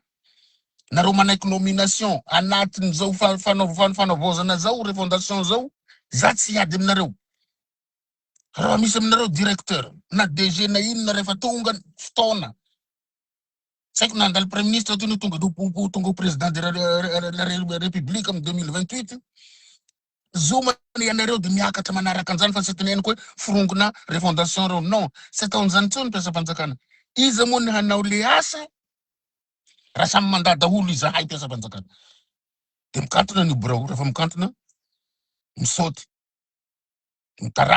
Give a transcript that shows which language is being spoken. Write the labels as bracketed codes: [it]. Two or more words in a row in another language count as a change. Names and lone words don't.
[mg] Nareo manaiky nomination anatin'izao fanaovozana zao, refondation zao, za tsy hiady aminareo. Raha misy aminareo directeur, na DG na inona rehefa tonga fotoana. Saiko nandalo [fr] premier ministre [mg] toy ny tonga [fr] au président de la République en 2028. [mg] Zoma ianareo de miakatra manaraka an'izany fa tsy teneniko hoe forongona refondation reo, non. Tsy ataon'izany tsony mpiasa mpanjakana. Iza moa ny hanao le asa, raha samy mandada olo izahay mpiasa mpanjakana. De mikantona ny birao, rehefa mikantona, misaoty, mitaraboka ny fitondrana.